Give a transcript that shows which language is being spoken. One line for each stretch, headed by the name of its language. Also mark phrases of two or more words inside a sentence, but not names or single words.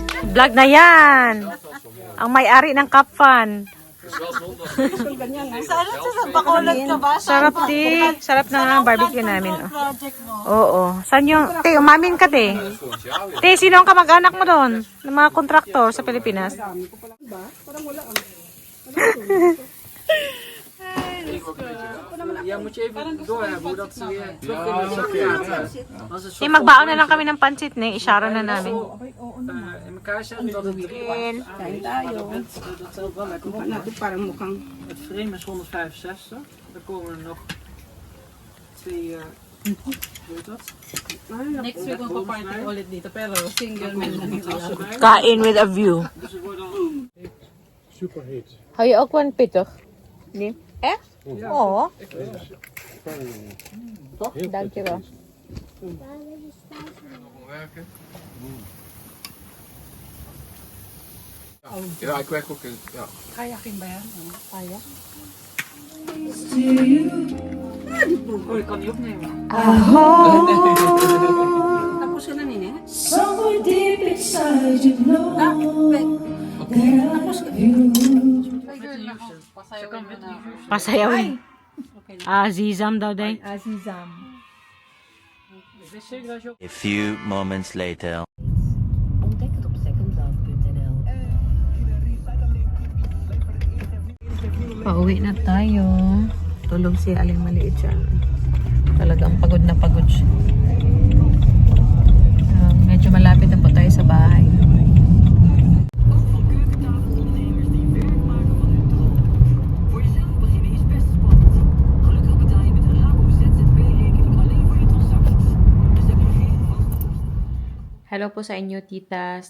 Filipino: Vlog na yan. Ang may-ari ng Cup Fun.
Dutch: Het is wel zonde als deze niet
Filipino: Bakulat ka ba? Sarap di. Sarap na barbecue namin. Oo. Saan yung... Te, umamin ka, te.
Dutch: volgend jaar weer.
Filipino: Te, sino ang kamag-anak mo doon? Ng mga kontraktor sa Pilipinas?
Dutch: Ja, moet je even doorhebben hoe dat weer terug in de zak gaat. Als het
Filipino: Te, magbaon na lang kami ng pansit, ne. Isyara na namin.
Dutch: in elkaar zet, dat het
Filipino: Kain tayo.
Dutch: dat telt wel lekker op.
Filipino: Natin parang mukhang
Dutch: Het frame is 165. Dan komen er nog 2, hoe heet dat?
English: Next week
Filipino: magpa-party ulit dito, pero single man lang yung alam.
English: Kain with a view.
Dutch: Dus er worden Har je ook een pittig? Nee. Echt? Oo. Toch? Dankjewel. Werken. Ja, ik werk ook in. Ja.
Filipino: Kayaking ba yan? Kaya?
Dutch: Oh, ik kan die opnemen.
Filipino: tapos ka na nini.
English: Somewhere deep inside you know
Filipino: Pasayaw mo na. Pasayawin. Azizam daw, day. Azizam.
Dutch: Ik wist zeker dat je ook...
English: A few moments later.
Dutch: Ontdek het op secondlove.nl.
Filipino: Pauwi na tayo. Tulog si Aling Maliit siya. Talagang pagod na pagod siya. Medyo malapit na po tayo sa bahay. Hello po sa inyo, titas.